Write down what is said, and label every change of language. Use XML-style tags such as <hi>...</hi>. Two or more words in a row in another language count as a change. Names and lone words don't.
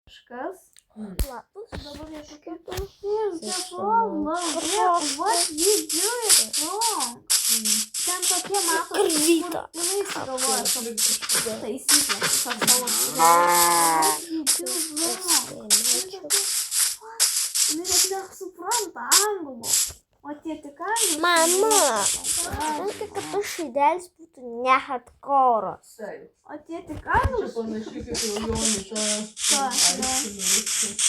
<lt>Kažkas. Platus. Dabar jie tokie</lt> <en>what you do it wrong.</en> <lt>Ten tokie matos, Karvytą. jinai įsigalvoja savo taisyklės, savo</lt> <en>what you do wrong.</en> <lt>Jinai net nesupranta anglų. O tie tik anglų. Mama, reikia, kad tas žaidelis būtų ne hardcore'as. O tie tik anglų. Čia panašiai kaip jau Jonita aiškino.</lt>